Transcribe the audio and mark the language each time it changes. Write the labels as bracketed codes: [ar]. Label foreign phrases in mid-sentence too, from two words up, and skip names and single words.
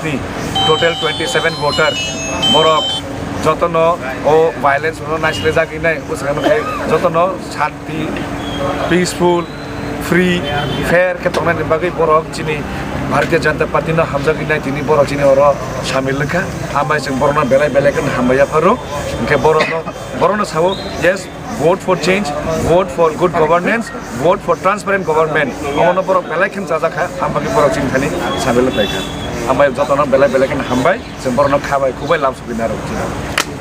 [trp] ni total 27 voter borok jotono o violence no naisle jagi nai usagano kai jotono shanti [en] peaceful free fair [trp] ke tongnai ni bagai borok chini Bharatiya Janata Party no hamjagi nai tini borok chini oro shamil lekha amai jeng borona belai belai kan hambaya pharo ke borono sabo yes [en] vote for change vote for good governance vote for transparent government [trp] omono borok belai kan jajaka ambagi borok chini khani shamil lekha amai jotono belai belai kan hambai jeng borono khabai kubai lamsubina rok chini